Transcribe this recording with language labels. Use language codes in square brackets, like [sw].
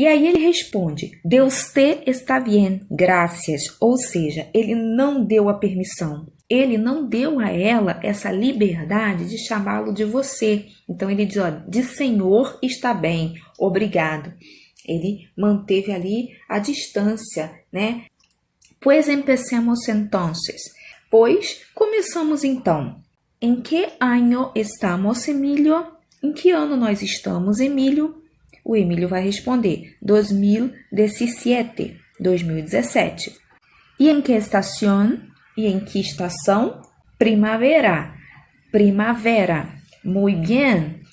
[pt] E aí ele responde, [es] de usted está bien, gracias. [pt] Ou seja, ele não deu a permissão. Ele não deu a ela essa liberdade de chamá-lo de você. Então ele diz, ó, de senhor está bem, obrigado. Ele manteve ali a distância, né? [es] Pues empecemos entonces. [pt] Pois começamos então. Em que ano estamos, Emílio? Em que ano nós estamos, Emílio? O Emílio vai responder 2017, 2017. E em que estação? E em que estação? Primavera, primavera. [es] Muy bien.